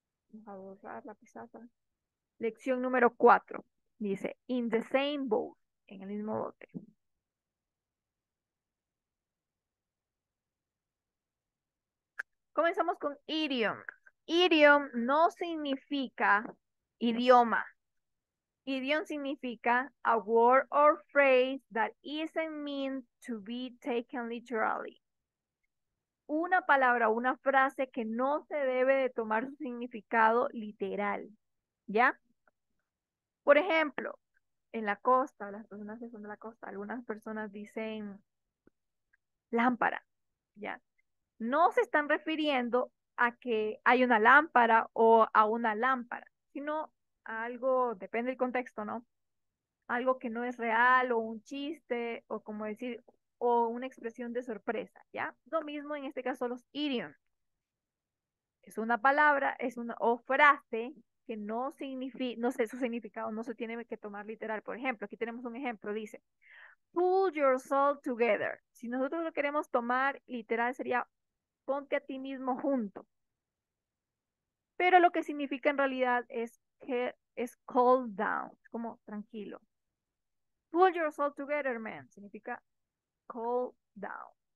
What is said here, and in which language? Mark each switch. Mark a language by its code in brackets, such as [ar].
[es] Vamos a borrar la pizarra. Lección número 4. Dice, [en] in the same boat, [es] en el mismo bote. Comenzamos con idiom. Idiom no significa idioma. [en] Idiom significa a word or phrase that isn't meant to be taken literally. [es] Una palabra, una frase que no se debe de tomar su significado literal. ¿Ya? Por ejemplo, en la costa, las personas que son de la costa, algunas personas dicen lámpara, ¿ya? No se están refiriendo a que hay una lámpara o a una lámpara, sino a algo, depende del contexto, ¿no? Algo que no es real o un chiste o como decir, o una expresión de sorpresa, ¿ya? Lo mismo en este caso los idioms. Es una palabra, es una o frase que no significa, no sé, su significado no se tiene que tomar literal. Por ejemplo, aquí tenemos un ejemplo, dice, [en] pull yourself together. [es] Si nosotros lo queremos tomar literal sería ponte a ti mismo junto. Pero lo que significa en realidad es que es [en] calm down, [es] como tranquilo. [en] Pull yourself together, man, significa calm down.